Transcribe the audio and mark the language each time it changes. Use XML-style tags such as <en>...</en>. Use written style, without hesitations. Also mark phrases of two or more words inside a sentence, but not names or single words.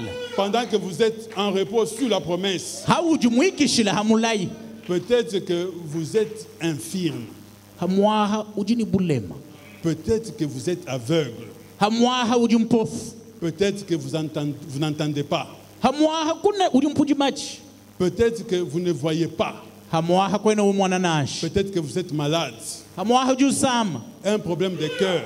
<fr>pendant que vous êtes en repos sur la promesse,</fr> <cjk>hauji mwikishila hamulayi</cjk> <fr>peut-être que vous êtes infirme,</fr> <cjk>hamwaha ujini bulema</cjk> <fr>peut-être que vous êtes aveugle,</fr> <cjk>hamwaha uji mpofu</cjk> <fr>peut-être que vous n'entendez pas, Peut-être que vous ne voyez pas. Peut-être que vous êtes malade. Un problème de cœur.</fr>